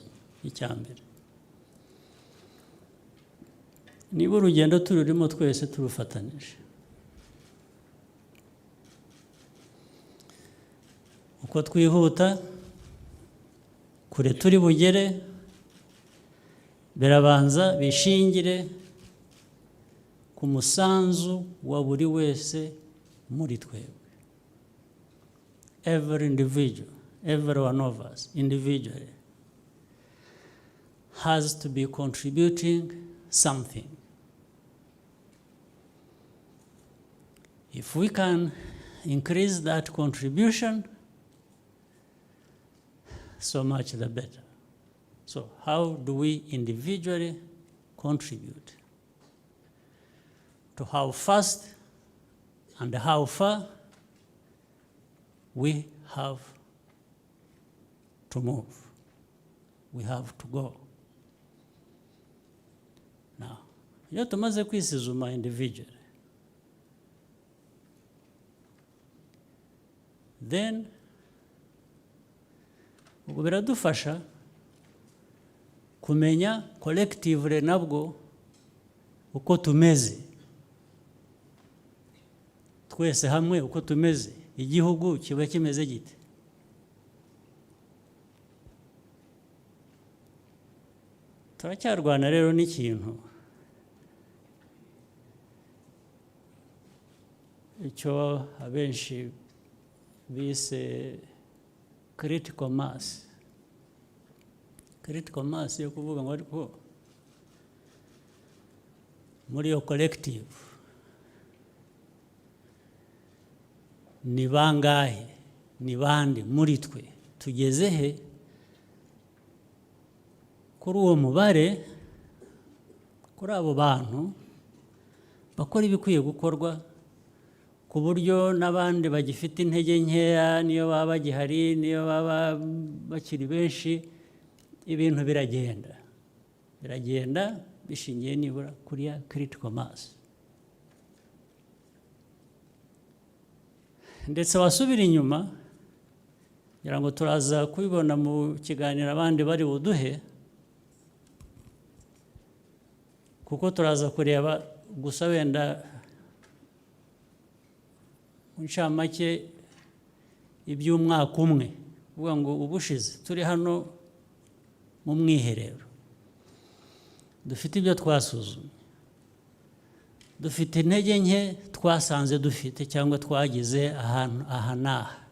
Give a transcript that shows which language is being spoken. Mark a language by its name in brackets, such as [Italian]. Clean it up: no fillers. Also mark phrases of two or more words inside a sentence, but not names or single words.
[Kinyarwanda] Icyambere, niba urugendo tururimo twese turufatanije, uko twihuta kure turi bugere birabanza bishingire ku musanzu wa buri wese muri twebwe. [English] Every individual, every one of us individually has to be contributing something. If we can increase that contribution, so much the better. So how do we individually contribute? To how fast and how far we have to move. We have to go. Now, [Kinyarwanda] iyo tumaze kwisuzuma [English] individually, then [Kinyarwanda] ubwo biradufasha kumenya collectively nabwo uko tumeze, twese hamwe uko tumeze, igihugu kiba kimeze gite. Turacyarwana rero n'ikintu icyo abenshi bise [English] critical mass. Critical mass [Kinyarwanda] yo kuvuga ngo ariko muri yo collective ni bangahe, ni bande muri twe, tugeze he kuri uwo mubare, kuri abo bantu bakora ibikwiye gukorwa, ku buryo n'abandi bagifite intege nkeya niyo baba bagihari, niyo baba bakiri benshi, ibintu biragenda bishingiye nibura kuri ya [English] critical mass. [Kinyarwanda] ndetse wasubira inyuma kugira ngo turaza kubibona mu kiganiro abandi bari buduhe, kuko turaza kureba gusa wenda mu ncamake iby'umwaka umwe, uvuga ngo ubushize turi hano mu mwiherero dufite ibyo twasuzumye, dufite intege nke twasanze dufite cyangwa twagize ahantu aha n'aha.